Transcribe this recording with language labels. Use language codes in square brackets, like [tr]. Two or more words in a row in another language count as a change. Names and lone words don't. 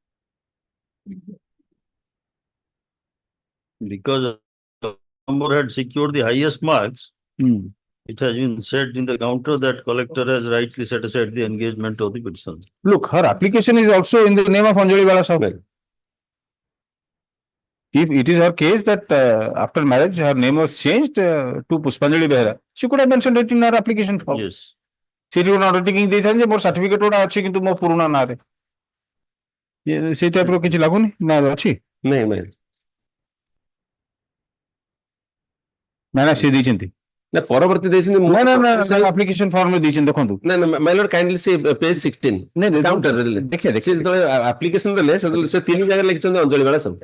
[en] Because the number had secured the highest marks, it has been said in the counter that collector has rightly set aside the engagement of the petition. Look, her application is also in the name of Anganwadi Bala Sahu. If it is her case that after marriage her name was changed to Pushpanjali Behera, she could have mentioned it in her application form. Yes. She would not taking this and more certificate would have [or] କିନ୍ତୁ ମୋ ପୁରୁଣା ନାଁରେ ସେଇ ଟାଇପର କିଛି ଲାଗୁନି ନା ଅଛି ନାଇଁ ନା ସେ ଦେଇଛନ୍ତି ନା ପରବର୍ତ୍ତୀ ଦେଇଛନ୍ତି ନା [en] application form [or] ଦେଇଛନ୍ତି ଦେଖନ୍ତୁ ନା [en] My Lord kindly [or] ସେ [en] page 16 counter [or] ରେ ଦେଖିଆ ଯେତେବେଳେ ଆପ୍ଲିକେସନ ଦେଲେ ସେତେବେଳେ ସେ ତିନି ଜାଗାରେ ଲେଖିଛନ୍ତି ଅଞ୍ଜଳି ବାଳା ସବୁ